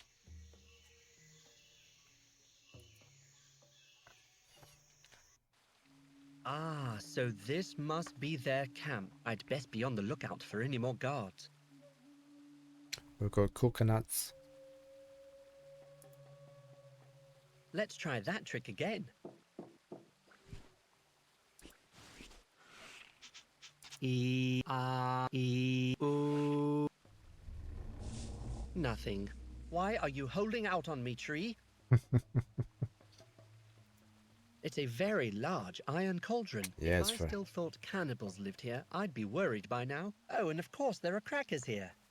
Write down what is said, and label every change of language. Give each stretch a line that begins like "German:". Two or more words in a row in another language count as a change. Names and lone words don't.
English: Ah, so this must be their camp. I'd best be on the lookout for any more guards. We've got coconuts. Let's try that trick again. E-A-E-O. Nothing. Why are you holding out on me, tree? It's a very large iron cauldron. Yeah, If it's I fair. still thought cannibals lived here, I'd be worried by now. Oh, and of course there are crackers here.